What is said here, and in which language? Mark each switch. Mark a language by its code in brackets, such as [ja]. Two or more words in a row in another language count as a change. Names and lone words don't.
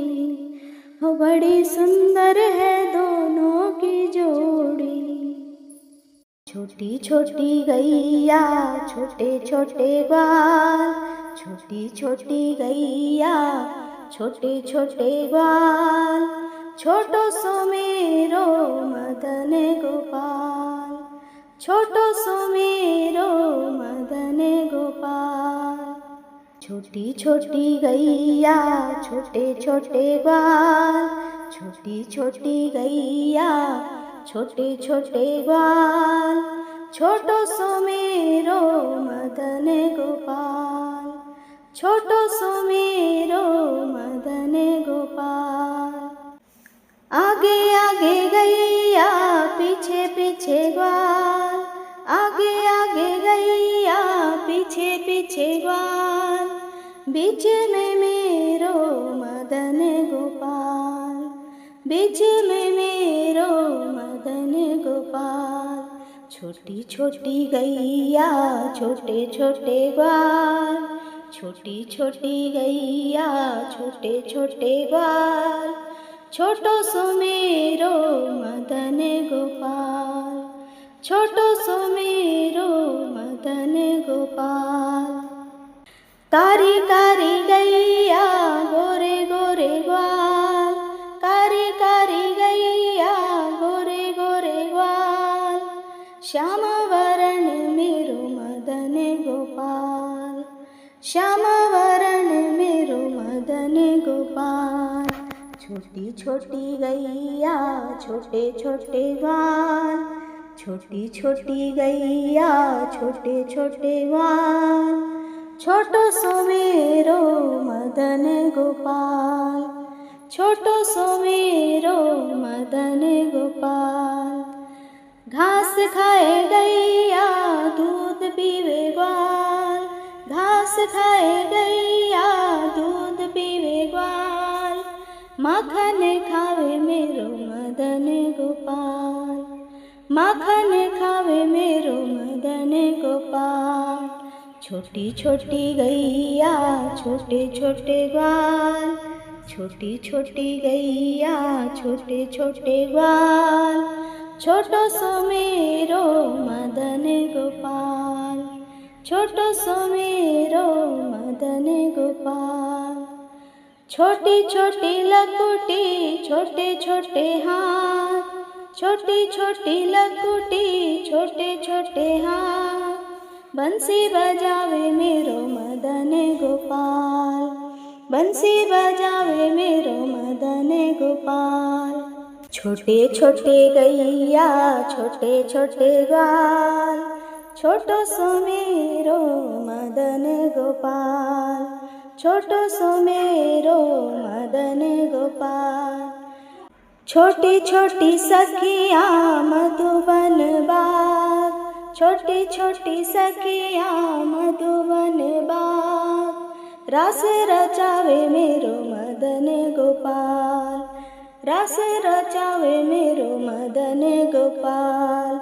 [hi] हो बड़ी सुंदर है दोनों की जोड़ी। [bra] छोटी छोटी गैया छोटे छोटे ग्वाल, छोटी छोटी गैया छोटे छोटे ग्वाल, छोटो सो मेरो मदन गोपाल, छोटो सो मेरो मदन गोपाल। छोटी छोटी गैया छोटे छोटे ग्वाल, छोटी छोटी गैया छोटे छोटे ग्वाल, छोटो सो मेरो मदन गोपाल, छोटो सो मेरो मदन गोपाल। आगे आगे गैया पीछे पीछे ग्वाल, आगे आगे गैया पीछे पीछे ग्वाल, बीच में मेरो मदन गोपाल, बीच में मेरो मदन गोपाल। छोटी छोटी गैया छोटे छोटे ग्वाल, छोटी छोटी गैया छोटे छोटे ग्वाल, छोटो सो मेरो मदन गोपाल, छोटो सो मेरो मदन गोपाल। कारी कारी गैया गोरे गोरे ग्वाल, कारी कारी गैया गोरे गोरे ग्वाल, श्याम वरण मेरो मदन गोपाल, श्याम वरण मेरो मदन गोपाल। छोटी छोटी गैया छोटे छोटे ग्वाल, छोटी छोटी गैया छोटे छोटे ग्वाल, छोटो सो मेरो मदन गोपाल, छोटो सो मेरो मदन गोपाल। घास खाए गैया दूध पीवे ग्वाल, घास खाए गैया दूध पीवे ग्वाल, माखन खावे मेरो मदन गोपाल, माखन खावे मेरो मदन गोपाल। छोटी छोटी गैया छोटे छोटे ग्वाल, छोटी छोटी गैया छोटे छोटे ग्वाल, छोटो सो मेरो मदन गोपाल, छोटो सो मेरो मदन गोपाल। छोटी छोटी लकुटी छोटे छोटे हाथ, छोटी छोटी लकुटी छोटे छोटे हाथ, बंसी बजावे मेरो मदन गोपाल, बंसी बजावे मेरो मदन गोपाल। छोटे छोटे गैया छोटे छोटे ग्वाल, छोटो सो मेरो मदन गोपाल, छोटो सो मेरो मदन गोपाल। छोटी छोटी सखिया मधुबन बाग, छोटी छोटी सखिया मधुबन बाग, रास रचावे मेरो मदन गोपाल, रास रचावे मेरो मदन गोपाल।